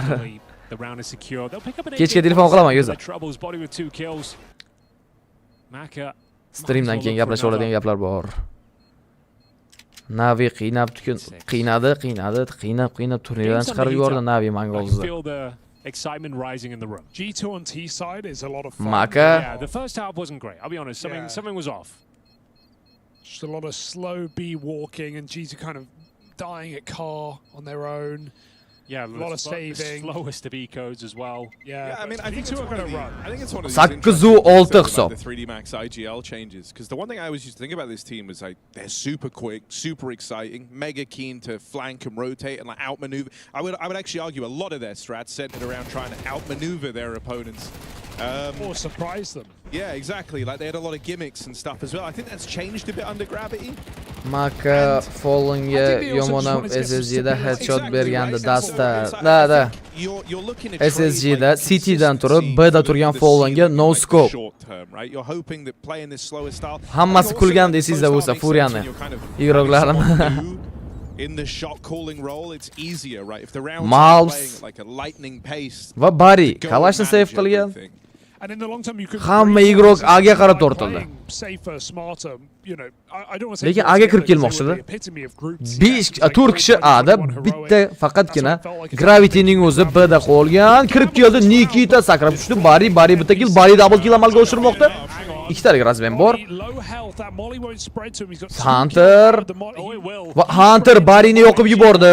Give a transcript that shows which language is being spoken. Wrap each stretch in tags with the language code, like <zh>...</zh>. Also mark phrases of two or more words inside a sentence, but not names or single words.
<uz>Kechga telefon qilaman user. Streamdan keyin gaplashib oladigan gaplar bor. Navi qiynab turnirdan chiqarib yubordi Navi Mongolzni.</uz> <en>Excitement rising in the room. G2 on T side is a lot of fun. Maka. Yeah, the first half wasn't great. I'll be honest. Something was off. Just a lot of slow B walking and G2 kind of dying at car on their own. Yeah, a lot of saving. The slowest of E-codes as well. Yeah, I mean, I think it's going to run. I think it's one of these</en> <uz>8-6 hisob.</uz> <en>The 3D Max IGL changes, because the one thing I always used to think about this team was like they're super quick, super exciting, mega keen to flank and rotate and like outmaneuver. I would actually argue a lot of their strats centered around trying to outmaneuver their opponents. Or surprise them. Yeah, exactly. Like they had a lot of gimmicks and stuff as well. I think that's changed a bit under Gravity.</en> <uz>Maka Fallenga yomonam SSGda headshot bergandi Dasta. Da. SSGda Citydan turib B'da turgan Fallenga</uz> <en>no scope.</en> <uz>Hammasi kulgan deysizda bo'lsa Furyani. Igroqlarim.</uz> <en>In the shot calling role, it's easier, right? If the rounds are playing at like a lightning pace.</en> <uz>Va Bari Kalashni save qilgan.</uz> <en>And in the long term you could</en> <uz>Hamma igroq A'ga qarab tortildi.</uz> <en>Safer, smarter, you know, I don't want to say</en> <uz>Lekin A'ga kirib kelmoqchidi. 4 kishi A'da, bitta faqatgina Gravity'ning o'zi B'da qolgan. Kirib keldi, Nikita sakrab tushdi. Bari bitta kill, Bari</uz> <en>double kill</en> <uz>amalga oshirmoqda. Ikkitalik razben bor. Hunter Barini yoqib yubordi.</uz>